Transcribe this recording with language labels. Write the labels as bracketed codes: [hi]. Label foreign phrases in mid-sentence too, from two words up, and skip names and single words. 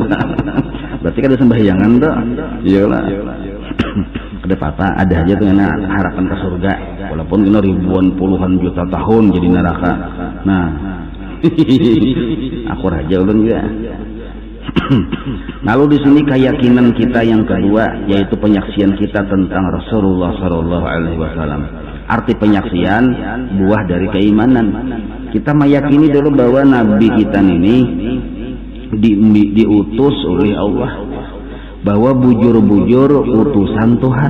[bjn] Berarti kada sembahyangan tuh. Iyalah. Ada apa-apa, ada aja tuh harapan ke surga. Walaupun kena ribuan puluhan juta tahun jadi neraka. Nah, aku raja ulun juga. Lalu di sini keyakinan kita yang kedua, yaitu penyaksian kita tentang Rasulullah [ar] صلى الله عليه وسلم. [bjn] Arti penyaksian buah dari keimanan. Kita meyakini dulu bahwa Nabi kita ini diutus oleh Allah, bahwa bujur-bujur utusan Tuhan.